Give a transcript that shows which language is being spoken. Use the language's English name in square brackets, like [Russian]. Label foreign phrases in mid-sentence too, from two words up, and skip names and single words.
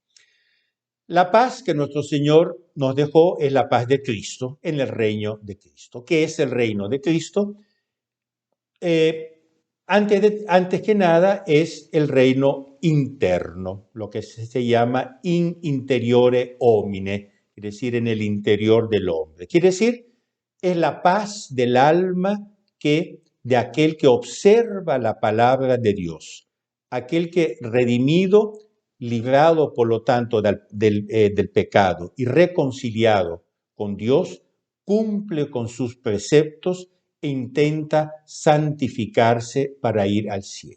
[Spanish] La paz que nuestro Señor nos dejó es la paz de Cristo en el reino de Cristo. ¿Qué es el reino de Cristo? Antes que nada es el reino interno, lo que se llama [Latin] in interiore homine, [Spanish] es decir, en el interior del hombre. Quiere decir, es la paz del alma de aquel que observa la palabra de Dios, aquel que redimido, librado por lo tanto del pecado y reconciliado con Dios, cumple con sus preceptos e intenta santificarse para ir al cielo.